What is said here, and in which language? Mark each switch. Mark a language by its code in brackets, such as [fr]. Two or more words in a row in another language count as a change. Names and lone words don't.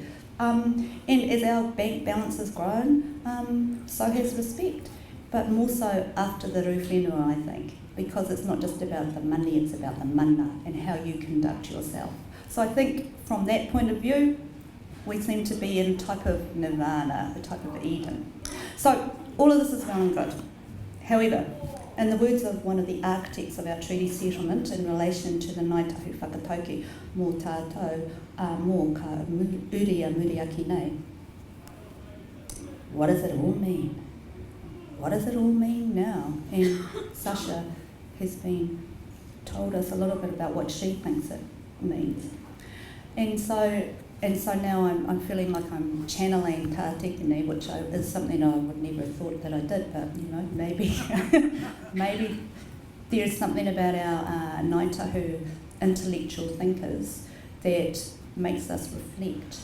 [en] And as our bank balance has grown, so has respect, but more so after the rūwhenua, I think, because it's not just about the money, it's about the mana and how you conduct yourself. So I think from that point of view, we seem to be in a type of nirvana, a type of Eden. So all of this is well and good. However, in the words of one of the architects of our treaty settlement in relation to the Ngāi Tahu whakatauki, [mi] mō tātou mō ka uria muriaki nei, [en] what does it all mean? What does it all mean now? And Sasha has told us a little bit about what she thinks it means. And so now I'm feeling like I'm channeling Tā Tipene, which is something I would never have thought that I did, but maybe there's something about our Ngāi Tahu intellectual thinkers that makes us reflect.